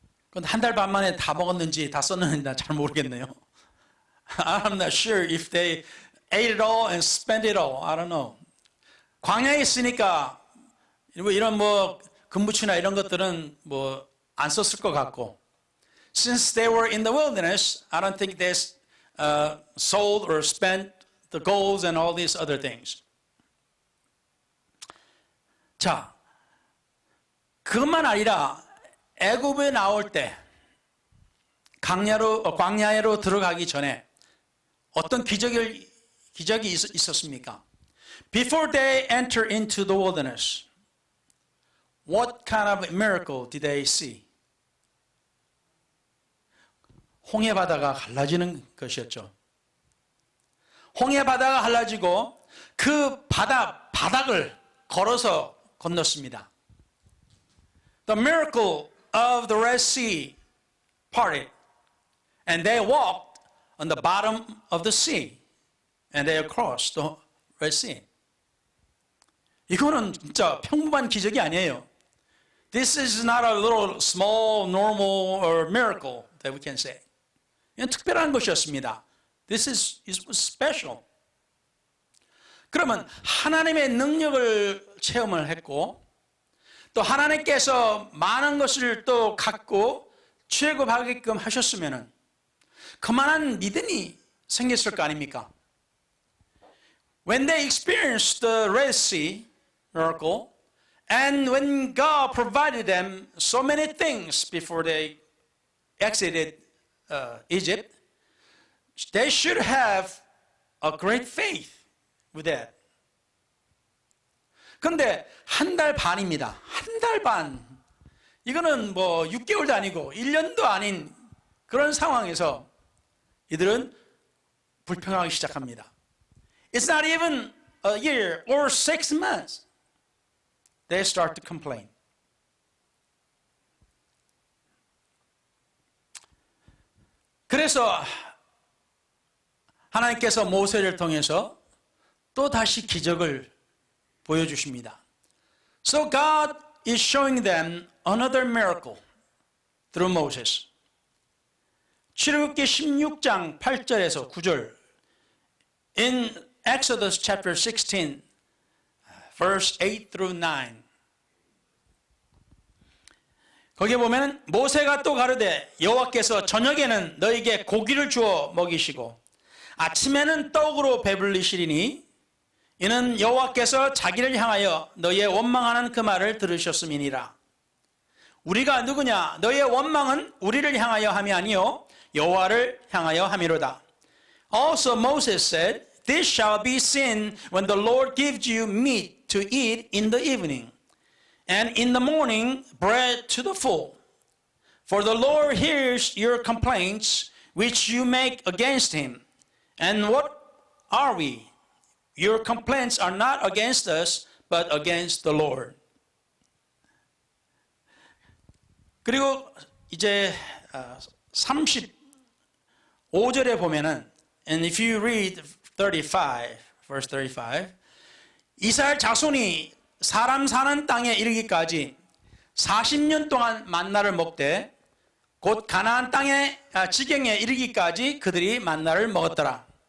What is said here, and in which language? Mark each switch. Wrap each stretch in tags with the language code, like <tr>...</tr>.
<ko>그건 한 달 반 만에 다 먹었는지 다 썼는지 난 잘 모르겠네요.</ko> <en>I'm not sure if they ate it all and spent it all. I don't know.</en> <ko>광야에 있으니까 이런 뭐 금부치나 이런 것들은 뭐 안 썼을 것 같고.</ko> <en>Since they were in the wilderness, I don't think they sold or spent the golds and all these other things.</en> <ko>자, 그것만 아니라 애굽에 나올 때 광야로 들어가기 전에 어떤 기적이 있었습니까?</ko> <en>Before they enter into the wilderness, what kind of miracle did they see?</en> <ko>홍해 바다가 갈라지는 것이었죠. 홍해 바다가 갈라지고 그 바닥을 걸어서 건넜습니다.</ko> <en>The miracle of the Red Sea parted, and they walked on the bottom of the sea, and they crossed the Red Sea.</en> <ko>이거는 진짜 평범한 기적이 아니에요.</ko> <en>This is not a little small, normal, or miracle that we can say.</en> <ko>이건 특별한 것이었습니다.</ko> <en>This was special.</en> <ko>그러면 하나님의 능력을 체험을 했고 또 하나님께서 많은 것을 또 갖고 취급하게끔 하셨으면 그만한 믿음이 생겼을 거 아닙니까?</ko> <en>When they experienced the Red Sea miracle and when God provided them so many things before they exited Egypt, they should have a great faith with that.</en> <ko>그런데 한 달 반입니다. 한 달 반. 이거는 뭐 6개월도 아니고 1년도 아닌 그런 상황에서 이들은 불평하기 시작합니다.</ko> <en>It's not even a year or 6 months. They start to complain.</en> <ko>그래서 하나님께서 모세를 통해서 또 다시 기적을 보여주십니다.</ko> <en>So God is showing them another miracle through Moses.</en> <ko>출애굽기 16장 8절에서 9절.</ko> <en>In Exodus chapter 16, verse 8 through 9.</en> <ko>거기에 보면 모세가 또 가르되 여호와께서 저녁에는 너에게 고기를 주어 먹이시고 아침에는 떡으로 배불리시리니 이는 여호와께서 자기를 향하여 너희의 원망하는 그 말을 들으셨음이니라. 우리가 누구냐? 너희의 원망은 우리를 향하여 함이 아니요 여호와를 향하여 함이로다.</ko> <en>Also Moses said, This shall be seen when the Lord gives you meat to eat in the evening, and in the morning bread to the full. For the Lord hears your complaints which you make against him. And what are we? Your complaints are not against us, but against the Lord.</en> <ko>그리고 이제 35절에 보면은,</ko> <en>and if you read 35, verse 35,</en> <ko>이스라엘 자손이 사람 사는 땅에 이르기까지 40년 동안 만나를 먹되 곧 가나안 땅의 지경에 이르기까지 그들이 만나를 먹었더라.</ko>